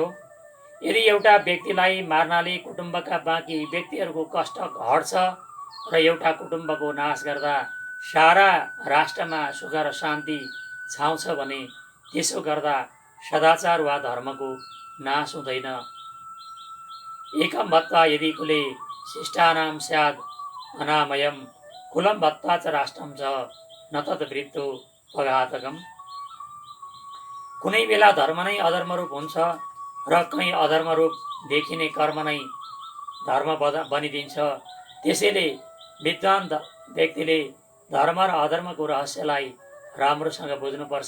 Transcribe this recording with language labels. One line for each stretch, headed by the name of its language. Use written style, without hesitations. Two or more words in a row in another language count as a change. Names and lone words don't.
Nepali: यदि एउटा व्यक्तिलाई मार्नाले कुटुम्बका बाँकी व्यक्तिहरूको कष्ट हट्छ र एउटा कुटुम्बको नाश गर्दा सारा राष्ट्रमा सुख र शान्ति छाउँछ भने त्यसो गर्दा सदाचार वा धर्मको नाश हुँदैन।
Sanskrit: एकम भत्ता यदि कुले शिष्टानां स्यात् अनामयम कुलम भत्ता च राष्ट्रम च न तद्वृत्तो पघातकम।
Nepali: कुनै बेला धर्म नै अधर्मरूप हुन्छ र कहीँ अधर्मरूप देखिने कर्म नै धर्म बनिदिन्छ। त्यसैले विद्वान व्यक्तिले धर्म र अधर्मको रहस्यलाई राम्रोसँग बुझ्नुपर्छ।